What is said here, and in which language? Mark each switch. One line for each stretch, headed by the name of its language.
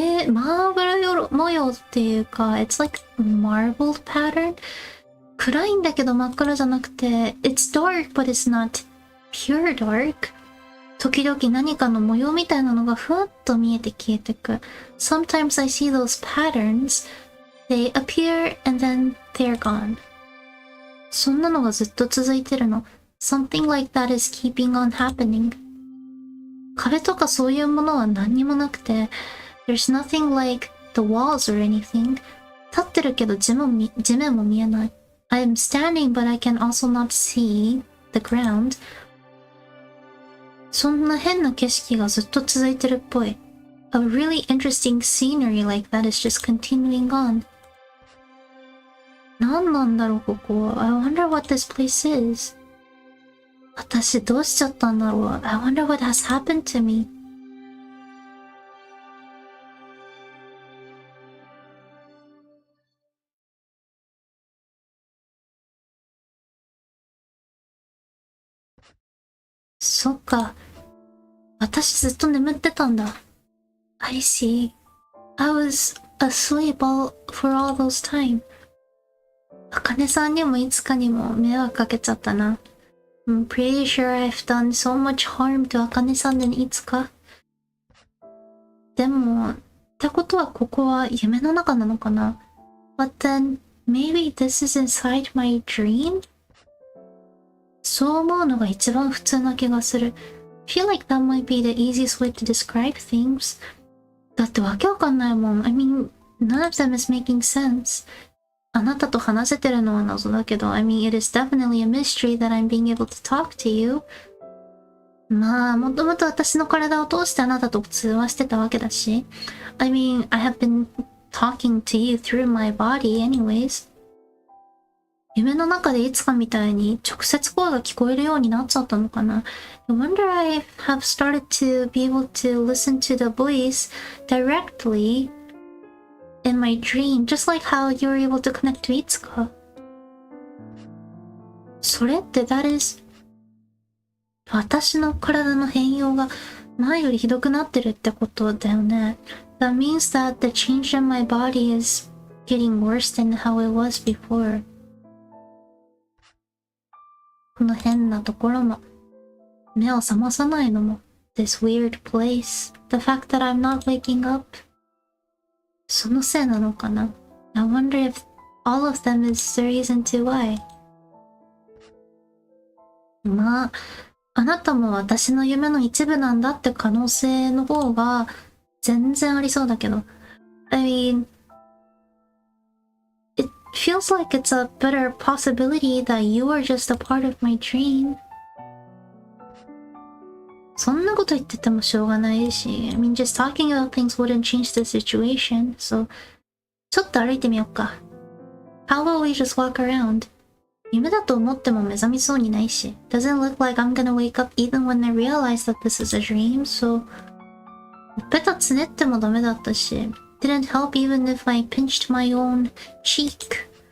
Japanese: マーブル模様っていうか、
English: it's like marbled pattern.
Japanese: 暗いんだけど真っ暗じゃなくて、
English: it's dark but it's not pure dark.
Japanese: 時々何かの模様みたいなのがふわっと見えて消えてく。
English: Sometimes I see those patterns. They appear and then they're gone.
Japanese: そんなのがずっと続いてるの。
English: Something like that is keeping on happening.
Japanese: 壁とかそういうものは何にもなくて、
English: There's nothing like the walls or anything.
Japanese: 立ってるけど地面も見えない。
English: I'm standing but I can also not see the ground.
Japanese: そんな変な景色がずっと続いてるっぽい。
English: A really interesting scenery like that is just continuing on.
Japanese: 何なんだろうここ。
English: I wonder what this place is.
Japanese: 私どうしちゃったんだろう。
English: I wonder what has happened to me.
Japanese: そっか。私ずっと眠ってたんだ。
English: I see. I was asleep for all those time.
Japanese: あかねさんにもいつかにも迷惑かけちゃったな。
English: I'm pretty sure I've done so much harm to あかねさんにいつか。
Japanese: でも、ってことはここは夢の中なのかな？
English: But then, maybe this is inside my dream?
Japanese: そう思うのが一番普通な気がする。
English: Feel like that might be the easiest way to describe things.
Japanese: だってわけわかんないもん。
English: I mean, none of them is making sense.
Japanese: あなたと話せてるのは謎だけど、
English: I mean, it is definitely a mystery that I'm being able to talk to you.
Japanese: まあ、もともと私の体を通してあなたと通話してたわけだし。
English: I mean, I have been talking to you through my body anyways.
Japanese: 夢の中でいつかみたいに直接声が聞こえるようになっちゃったのかな。
English: I wonder I have started to be able to listen to the voice directly in my dream, just like how you were able to connect to いつか。
Japanese: それって
English: that is
Japanese: 私の体の変容が前よりひどくなってるってことだよね。
English: That means that the change in my body is getting worse than how it was before.
Japanese: この変なところも、目を覚まさないのも、
English: this weird place, the fact that I'm not waking up.
Japanese: そのせいなのかな？
English: I wonder if all of them is the reason to why.
Japanese: まあ、あなたも私の夢の一部なんだって可能性の方が全然ありそうだけど。
English: I mean, it feels like it's a better possibility that you are just a part of my dream.
Japanese: そんなこと言っててもしょうがないし、
English: I mean, just talking about things wouldn't change the situation, so
Japanese: ちょっと歩いてみよっか。
English: How about we just walk around?
Japanese: 夢だと思っても目覚めそうにないし、
English: doesn't look like I'm gonna wake up even when I realize that this is a dream, so
Japanese: ほっぺたつねってもダメだったし、
English: didn't help even if I pinched my own cheek.